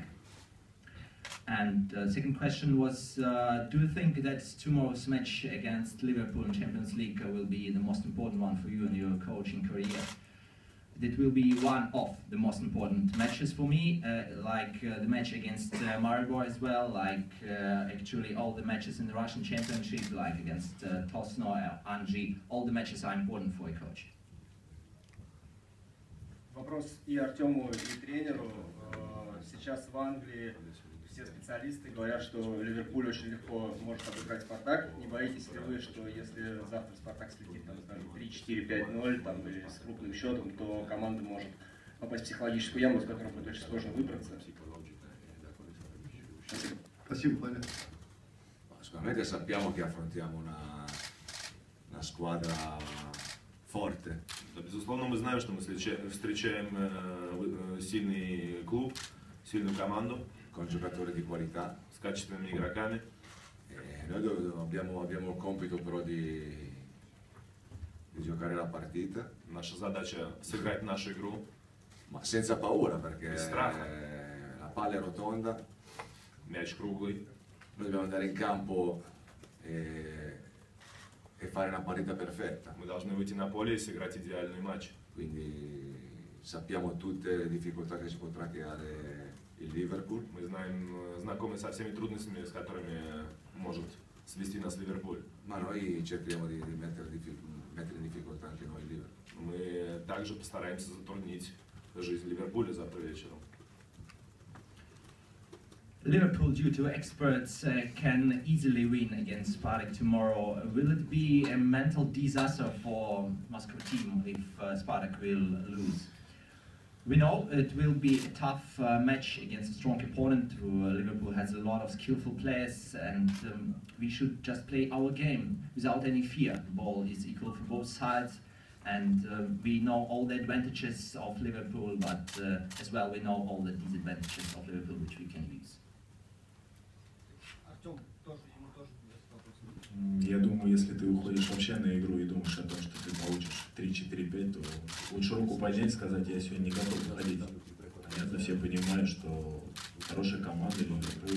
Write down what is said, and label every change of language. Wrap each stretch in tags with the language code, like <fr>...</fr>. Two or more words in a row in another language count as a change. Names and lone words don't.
<en>And the second question was, do you think that tomorrow's match against Liverpool in Champions League will be the most important one for you in your coaching career? It will be one of the most important matches for me, like the match against Maribor as well, like actually all the matches in the Russian Championship, like against Tosno, Anji, all the matches are important for a coach.</en> <ru>Вопрос и Артему, и тренеру. Сейчас в Англии все специалисты говорят, что Ливерпуль очень легко может обыграть Спартак. Не боитесь ли вы, что если завтра Спартак слетит, там, скажем, 3-4-5-0 там, или с крупным счетом, то команда может попасть в психологическую яму, из которой будет очень сложно выбраться? Спасибо. Спасибо, Валя.</ru> <it>Sicuramente sappiamo che affrontiamo una squadra forte.</it> <ru>Безусловно, мы знаем, что мы встречаем сильный клуб, сильную команду.</ru> <it>Con giocatori di qualità.</it> <ru>С качественными игроками.</ru> <it>Noi abbiamo il compito però di giocare la partita.</it> <ru>Наша задача сыграть нашу игру.</ru> <it>Ma senza paura, perché</it> <ru>Без страха.</ru> <it>La palla è rotonda.</it> <ru>Мяч круглый.</ru> <it>Noi dobbiamo andare in campo e fare una partita perfetta.</it> <ru>Мы должны выйти на поле и сыграть идеальный матч.</ru> <it>Quindi sappiamo tutte le difficoltà che si potrà creare il Liverpool.</it> <ru>Мы знакомы со всеми трудностями, с которыми может свести нас Ливерпуль.</ru> <it>Ma noi cerchiamo di mettere in difficoltà anche noi il Liverpool.</it> <ru>Мы также постараемся затруднить жизнь Ливерпуля завтра вечером.</ru> <en>Liverpool, due to experts, can easily win against Spartak tomorrow. Will it be a mental disaster for Moscow team if Spartak will lose? We know it will be a tough match against a strong opponent. Liverpool has a lot of skillful players, and we should just play our game without any fear. The ball is equal for both sides, and we know all the advantages of Liverpool, but as well we know all the disadvantages of Liverpool which we can use.</en> <ru>Я думаю, если ты уходишь вообще на игру и думаешь о том, что ты получишь 3-4-5, то лучше руку поднять и сказать, я сегодня не готов выходить. Понятно, все понимают, что хорошая команда, Ливерпуль.</ru>